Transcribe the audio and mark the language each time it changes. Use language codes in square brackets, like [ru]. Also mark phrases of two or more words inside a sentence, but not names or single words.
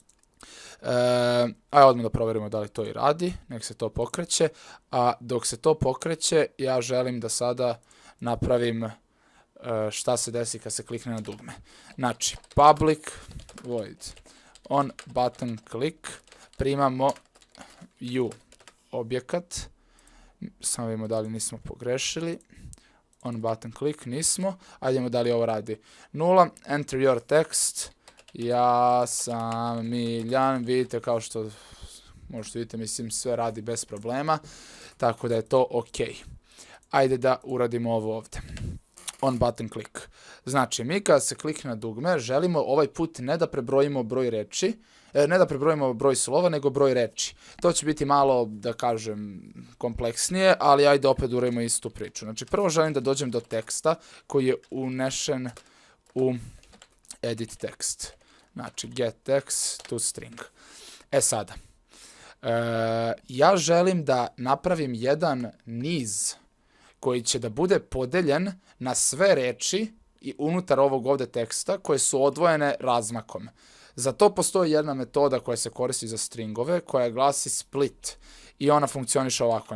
[sr] Ajde odmah da proverimo da li to i radi, nek se to pokreće, a dok se to pokreće ja želim da sada napravim šta se desi kad se klikne na dugme. Znači, [en] public void on button click, [sr] primamo u objekat, samo vidimo da li nismo pogrešili, [en] on button click [sr] nismo, ajdemo da li ovo radi. 0, [en] enter your text, [sr] ja sam Miljan, vidite kao što možete vidjeti, mislim sve radi bez problema, tako da je to ok. Ajde da uradimo ovo ovdje. [en] On button click. [sr] Znači, mi kada se klikne na dugme, želimo ovaj put ne da prebrojimo broj reči, ne da prebrojimo broj slova, nego broj reči. To će biti malo, da kažem, kompleksnije, ali ajde opet uradimo istu priču. Znači, prvo želim da dođem do teksta koji je unešen u [en] edit text. Znači, get text to string. [sr] Sada, ja želim da napravim jedan niz koji će da bude podeljen na sve reči i unutar ovog ovde teksta koje su odvojene razmakom. Za to postoji jedna metoda koja se koristi za stringove, koja glasi split i ona funkcioniše ovako.